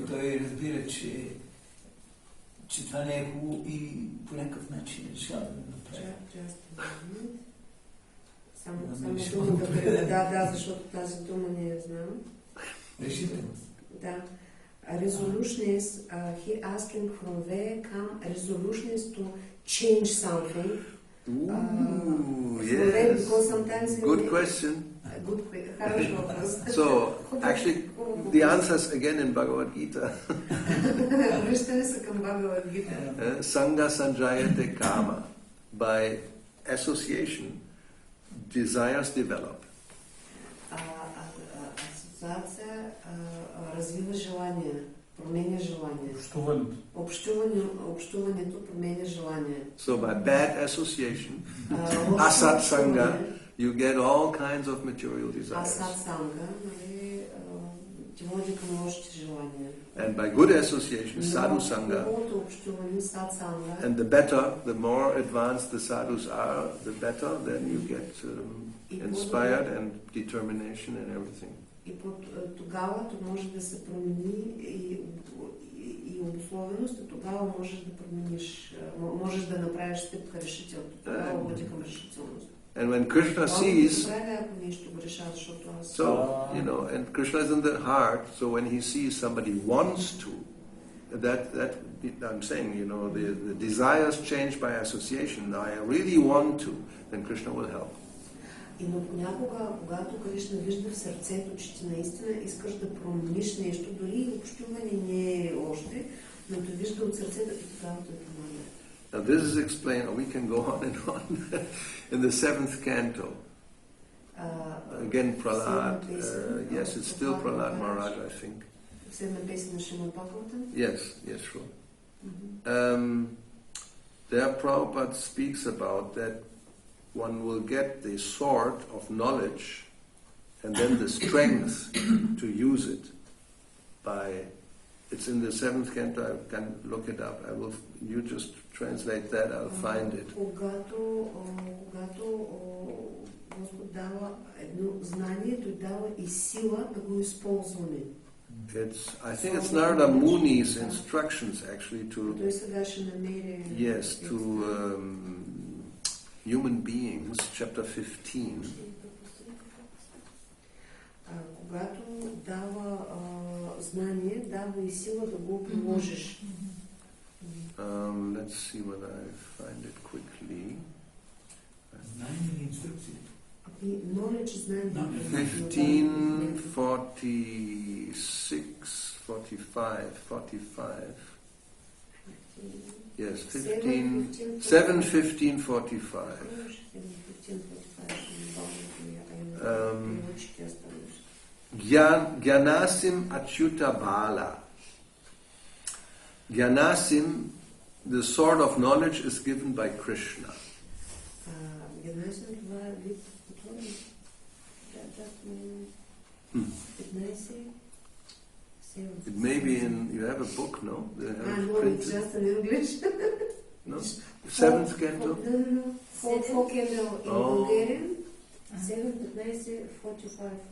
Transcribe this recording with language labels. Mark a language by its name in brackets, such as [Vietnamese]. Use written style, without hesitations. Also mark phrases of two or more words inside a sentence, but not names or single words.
[Bulgarian] Той разбира, че това не е хубаво и по някакъв начин решава да го направи. Само думата, да, защото тази дума не я знам. Решителност. Да. [English] Resolution is, he asking from where come resolution to change something. Yes. Because sometimes good question. [Bulgarian] Хорош въпрос. [English] So, actually, the answer is again in Bhagavad Gita. [Bulgarian] Връщаме се към Bhagavad Gita. [Sanskrit] सङ्ग सञ्जायते काम. [English] By association, desires develop. [Bulgarian] Асоциация развива желание, променя желание. Общуването променя желание. [English] So by bad association, [Sanskrit] असत् सङ्ग, [English] you get all kinds of material desires. [Sanskrit] असत् सङ्ग, [Bulgarian] ти води към лошите желания. [English] And by good association, [Sanskrit] साधु सङ्ग, [English] and the more advanced the sadhus are, the better, then you get inspired and determination and everything. [Bulgarian] И тогава може да се промени и обусловеност, и тогава можеш да промениш, можеш да направиш стъпка решително. Тогава води към решителност. [English] And when Krishna sees, and Krishna is in the heart, so when he sees somebody wants to, that I'm saying, the desires change by association. Now I really want to, then Krishna will help. [Bulgarian] Но понякога, когато Кришна вижда в сърцето, че ти наистина искаш да промениш нещо, дори общуване не е още, но те вижда от сърцето и тогава той помага. [English] Now this is explained, we can go on and on, in the 7th canto. Again Prahlad, yes, it's still Prahlad Maharaj, I think. Yes, sure. There Prabhupada speaks about that one will get the sword of knowledge and then the strength to use it by, it's in the 7th canto, I can look it up, you just translate that, I'll find it. [Bulgarian] Когато Господ дава едно знание, той дава и сила да го използваме. [English] I think it's Narada Muni's instructions actually to, yes, to human beings, chapter 15. [Bulgarian] Когато дава знание, дава и сила да го приложиш. [English] Let's see whether I find it quickly. [Bulgarian] Знание и инструкция. [English] Knowledge, знание. 15:46, 45. Yes, 7:15:45. [Sanskrit] ज्ञानासिम् अच्युत बल. Gyanasim, [English] the sword of knowledge, is given by Krishna. [Bulgarian] Генасим това е вид отворен. [English] It may be in, you have a book, no? They have it No, printed. it's just in English. No? Seventh canto? No. Four canto in Bulgarian. 7, 15, 45.